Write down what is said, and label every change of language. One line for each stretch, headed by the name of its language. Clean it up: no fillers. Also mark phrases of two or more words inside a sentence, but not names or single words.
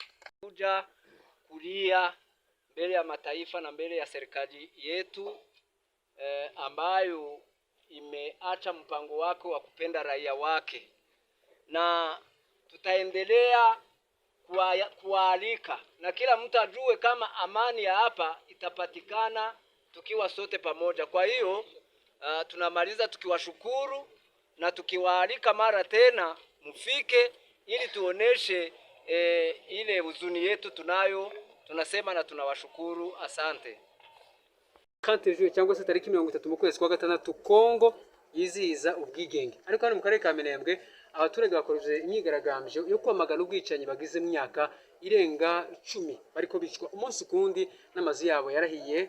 Swahili: Kuja kulia mbele ya mataifa na mbele ya serikali yetu ambayo imeacha mpango wake wa kupenda raia wake, na tutaendelea kualika na kila mtu ajue kama amani ya hapa itapatikana tukiwa sote pamoja. Kwa hiyo tunamaliza tukiwashukuru na tukiwaalika mara tena mfike ili tuoneshe ile huzuni yetu tunayo. Tunasema na tunawashukuru. Asante.
Kinyarwanda: Kantejwe cyangwa se tariki 30 mu kwezi kwa gatandatu Kongo yizihiza ubwigenge. Ariko hano mu karere ka Minembwe abaturage bakoreje imyigaragambyo yo kwamagana ubwicanyi bagize imyaka irenga 10 bariko bicwa umunsi kundi n'amazi yabo yarahiye.